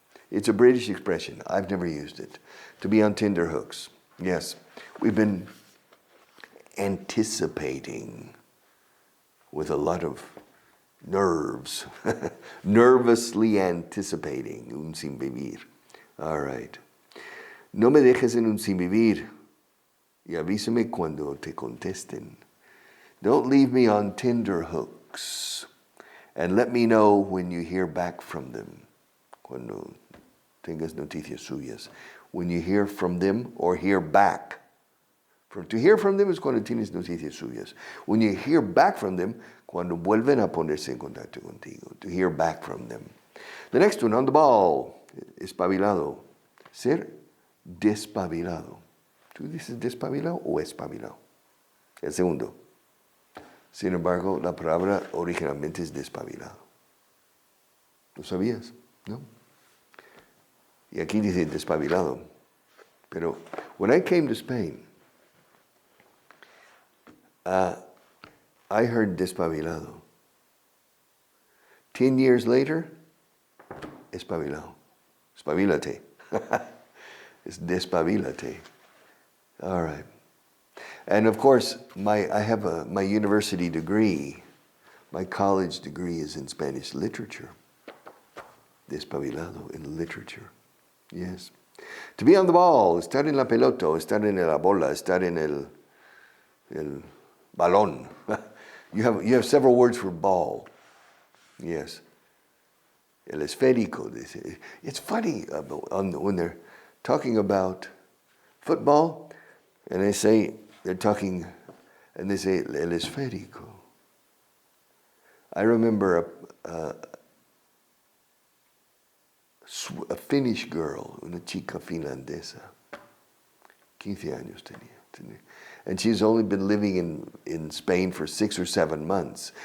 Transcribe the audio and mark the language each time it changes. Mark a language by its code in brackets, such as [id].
[en] It's a British expression. I've never used it. To be on tender hooks. Yes, we've been anticipating with a lot of nerves. Nervously anticipating. [es] Un sin vivir. [en] All right. [es] No me dejes en un sin vivir. Y avísame cuando te contesten. [en] Don't leave me on tender hooks. And let me know when you hear back from them. [es] Cuando tengas noticias suyas. [en] When you hear from them or hear back. To hear from them [es] es cuando tienes noticias suyas. [en] When you hear back from them, [es] cuando vuelven a ponerse en contacto contigo. [en] To hear back from them. The next one, on the ball. [es] Espabilado. Ser despabilado. ¿Tú dices despabilado o espabilado? El segundo. Sin embargo, la palabra originalmente es despabilado. ¿Lo sabías? ¿No? Y aquí dice despabilado. Pero [en] when I came to Spain, I heard despabilado. 10 years later, [es] espabilado. Espabilate. [en] It's despabilate. All right. And of course, I have my university degree. My college degree is in Spanish literature. Despabilado in literature. Yes. To be on the ball, [es] estar en la pelota, estar en la bola, estar en el balón. [en] You have several words for ball. Yes. El esférico. It's funny when they're talking about football, and they say el esférico. I remember a Finnish girl, [es] una chica finlandesa, 15 años tenía. [en] And she's only been living in Spain for 6 or 7 months.